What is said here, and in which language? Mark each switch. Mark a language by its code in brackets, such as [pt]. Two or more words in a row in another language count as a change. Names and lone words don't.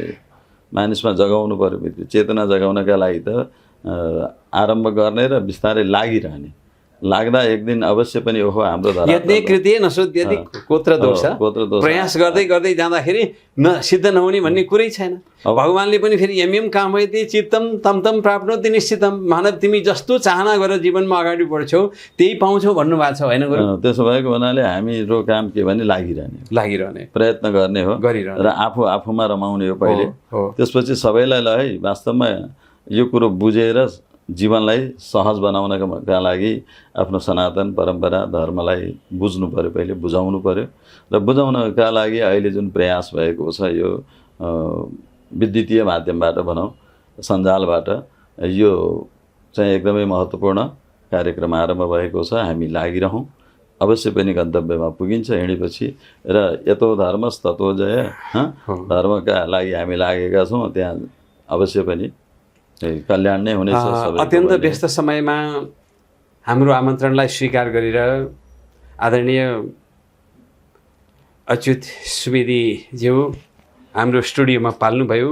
[ne] मानिसमा जगाउनु पर्यो, चेतना जगाउनका लागि त आरम्भ गर्ने र बिस्तारै लागिरहने। लाग्दा एक दिन अवश्य पनि ओहो हाम्रो धर्म [sa] यत्ने कृत्य नसुध्यति कोत्र दोष, [ne] प्रयास गर्दै गर्दै जाँदाखेरि सिद्ध नहुने भन्ने कुरै छैन। भगवान्ले पनि फेरि [sa] यम कामयति चित्तम तम तम प्राप्नोति निश्चितम, [ne] मानव तिमी जस्तो चाहना गरेर जीवनमा अगाडि बढ्छौ त्यही पाउँछौ भन्नुभएको छ, होइन गुरु? त्यसो भएको हुनाले हाम्रो काम के भने लागिरहने प्रयत्न गर्ने हो र आफूमा रमाउने हो पहिले। त्यसपछि सबैलाई ल है वास्तवमा यो कुरो बुझेर जीवनलाई सहज बनाउनका लागि आफ्नो सनातन परम्परा धर्मलाई बुझ्नु पर्यो, पहिले बुझाउनु पर्यो र बुझाउनका लागि अहिले जुन प्रयास भएको छ यो विद्युतीय माध्यमबाट भनौँ, सञ्जालबाट यो चाहिँ एकदमै महत्त्वपूर्ण कार्यक्रम आरम्भ भएको छ। हामी लागिरहौँ, अवश्य पनि गन्तव्यमा पुगिन्छ हिँडेपछि। [sa] र यतो धर्मस् ततो जय, [ne] धर्मका लागि हामी लागेका छौँ, त्यहाँ अवश्य पनि कल्याण नै हुनेछ। अत्यन्त व्यस्त समयमा हाम्रो आमन्त्रणलाई स्वीकार गरेर आदरणीय अच्युत सुवेदीज्यू हाम्रो स्टुडियोमा पाल्नुभयो।